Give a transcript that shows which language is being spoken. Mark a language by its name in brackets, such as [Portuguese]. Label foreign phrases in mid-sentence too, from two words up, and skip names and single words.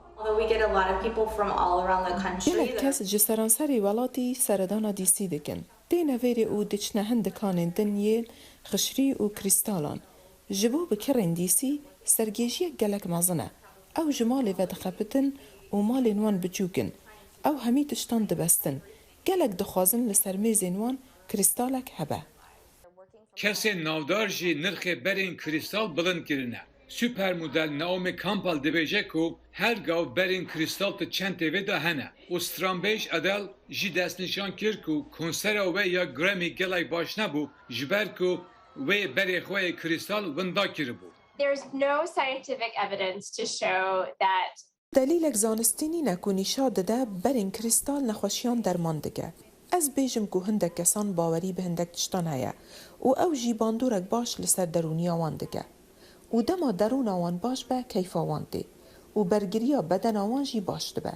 [Kurdish] گلک کس جی سرانسری ولاتی سردانا دیسی دکن دینا ویری او دچنه هندکان دنیل خشری و کریستالان جبو بکرین دیسی سرگیجی گلک مازنه او جمال و دخبتن و مال نوان بچوکن او همی تشتان دبستن gelek dixwazin li ser mêzên wan krîstalek hebe. Kesên navdar jî nirxê berên krîstal bilind kirine. Süper model Naomi Campbell dibêje ku her gav berên krîstal ti çend tevê de hene. û Stranbêj Adel jî destnîşan kir ku konsera we ya Grammy gelek baş nebû ji ber ku wê berê xwe yê krîstal winda kiribû. [English] There's no scientific evidence to show that [Kurdish] Delîlek zanistî nîne ku nîşa dide berên krîstal nexweşiyan derman dike. Ez bêjim ku hindek kesan bawerî bi hindek tiştan heye û ew jî bandorek baş li ser derûniya wan dike. û dema derûna wan baş be keyfa wan tê û bergiriya bedena wan jî baş dibe.